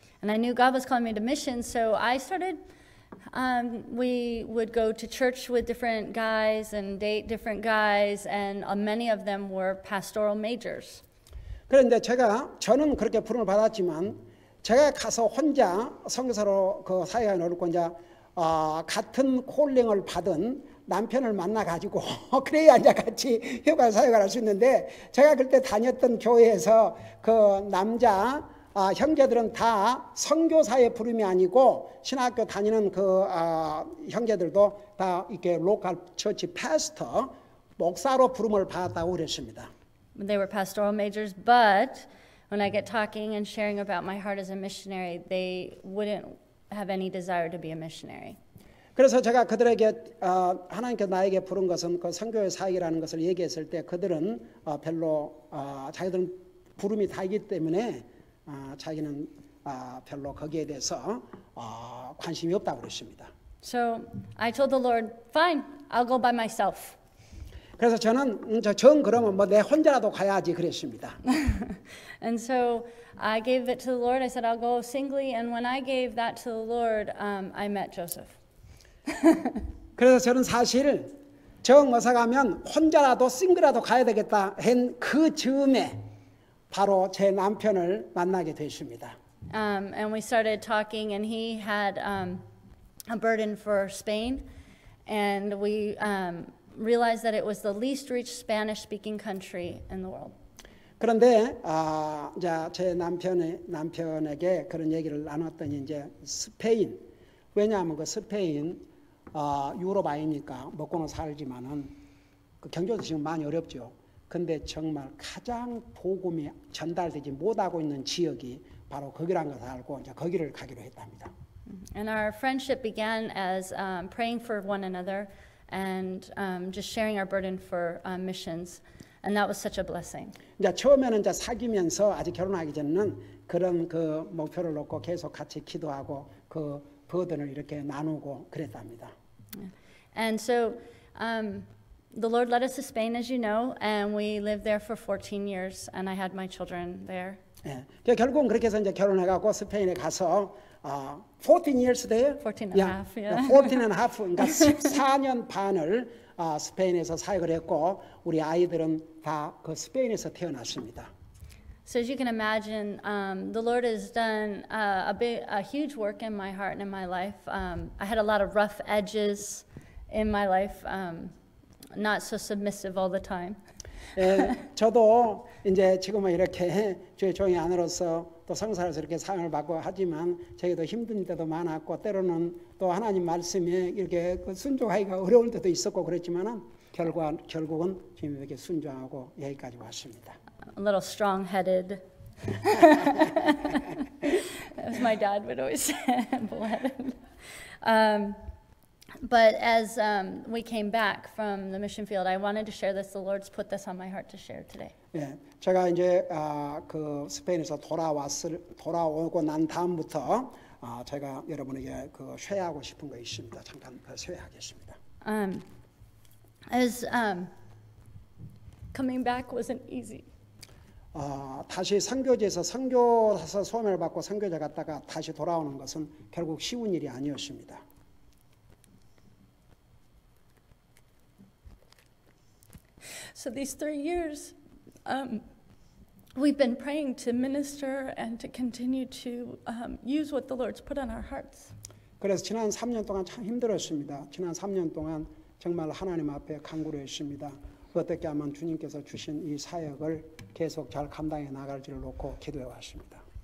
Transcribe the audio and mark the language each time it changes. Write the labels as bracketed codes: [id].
[en] And I knew God was calling me to missions, so I started. We would go to church with different guys and date different guys, and many of them were pastoral majors. [ko] 그런데 저는 그렇게 부름을 받았지만 제가 가서 혼자 선교사로 그 사역에 나르고 이제 같은 콜링을 받은 남편을 만나 가지고 그래야 이제 같이 효과 사역을 할 수 있는데 제가 그때 다녔던 교회에서 그 남자 형제들은 다 선교사의 부름이 아니고 신학교 다니는 그 형제들도 다 이렇게 로컬 처치 패스터 목사로 부름을 받았다고 그랬습니다. [en] They were pastoral majors, but when I get talking and sharing about my heart as a missionary, they wouldn't have any desire to be a missionary. [ko] 그래서 제가 그들에게 하나님께서 나에게 부른 것은 그 선교의 사역이라는 것을 얘기했을 때 그들은 별로 자기들은 부름이 다 있기 때문에 자기는 별로 거기에 대해서 관심이 없다고 그랬습니다. [en] So I told the Lord, fine, I'll go by myself. [ko] 그래서 저는 정 그러면 뭐 내 혼자라도 가야지 그랬습니다. [en] And so I gave it to the Lord. I said, I'll go singly. And when I gave that to the Lord, I met Joseph. [ko] 그래서 저는 사실 정 어서 가면 혼자라도 싱글라도 가야 되겠다 한 그 즈음에 바로 제 남편을 만나게 됐습니다. [en] And we started talking, and he had a burden for Spain, and we realized that it was the least reached Spanish-speaking country in the world. [ko] 그런데 이제 제 남편에게 그런 얘기를 나눴더니 이제 스페인 왜냐하면 그 스페인 유럽 아이니까 먹고는 살지만은 그 경제도 지금 많이 어렵죠. 근데 정말 가장 복음이 전달되지 못하고 있는 지역이 바로 거기라는 것을 알고 이제 거기를 가기로 했답니다. [en] And our friendship began as praying for one another and just sharing our burden for missions, and that was such a blessing. [ko] 이제 처음에는 이제 사귀면서 아직 결혼하기 전에는 그런 그 목표를 놓고 계속 같이 기도하고 그 버든을 이렇게 나누고 그랬답니다. [en] And so the Lord led us to Spain, as you know, and we lived there for 14 years, and I had my children there. [ko] 예, 결국은 그렇게 해서 이제 결혼해갖고 스페인에 가서 [en] 14 years there? 14 and a half, yeah. 14 and a half, [ko] 그러니까 14년 반을 스페인에서 사역을 했고 우리 아이들은 다 그 스페인에서 태어났습니다. [en] So as you can imagine, the Lord has done a huge work in my heart and in my life. I had a lot of rough edges in my life, not so submissive all the time. [ko] 저도 이제 지금은 이렇게 주의 종이 아내로서 또 성사로서 이렇게 사용을 받고 하지만 저희도 힘든 때도 많았고 때로는 또 하나님 말씀에 이렇게 순종하기가 어려울 때도 있었고 그랬지만은 결국은 주님에게 순종하고 여기까지 왔습니다. [en] A little strong-headed. As my dad would always say, bullheaded. But as we came back from the mission field, I wanted to share this. The Lord's put this on my heart to share today. [ko] 예, 제가 이제 그 스페인에서 돌아오고 난 다음부터 제가 여러분에게 그 쉐어하고 싶은 거 있습니다. 잠깐 쉐어하겠습니다. [en] As coming back wasn't easy. [ko] 다시 선교지에서 선교사서 소명을 받고 선교자 갔다가 다시 돌아오는 것은 결국 쉬운 일이 아니었습니다. [en] So these 3 years, we've been praying to minister and to continue to use what the Lord's put on our hearts. [ko] 그래서 지난 3년 동안 참 힘들었습니다. 지난 3년 동안 정말 하나님 앞에 간구를 했습니다. 어떻게 하면 주님께서 주신 이 사역을 계속 잘 감당해 나갈지를 놓고 기도해 왔습니다.